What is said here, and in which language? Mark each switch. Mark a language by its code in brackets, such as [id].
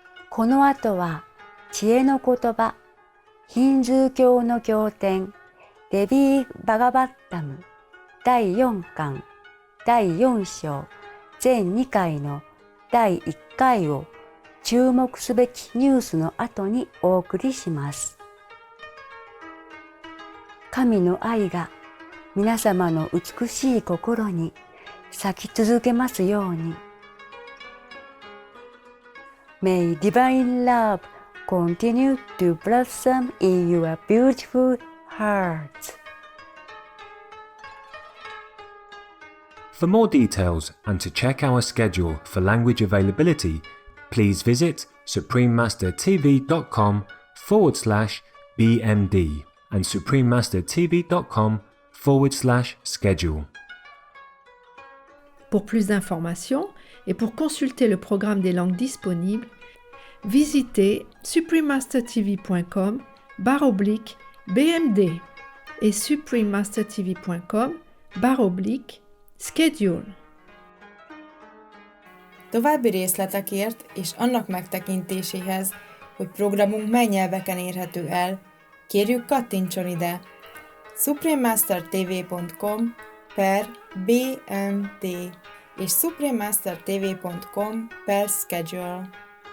[ja] この後は知恵の言葉、ヒンズー教の経典、デビー・バガバッタム第4巻、第4章、全2回の第1回を注目すべきニュースの後にお送りします。神の愛が皆様の美しい心に咲き続けますように。 [en] May divine love continue to blossom in your beautiful hearts. For more details and to check our schedule for language availability, please visit suprememastertv.com/BMD and suprememastertv.com/schedule. [fr] Pour plus d'informations et pour consulter le programme des langues disponibles, visitez suprememastertv.com/BMD et suprememastertv.com/schedule. [hu] További részletekért és annak megtekintéséhez, hogy programunk mely nyelveken érhető el, kérjük kattintson ide suprememastertv.com/BMD és suprememastertv.com/schedule.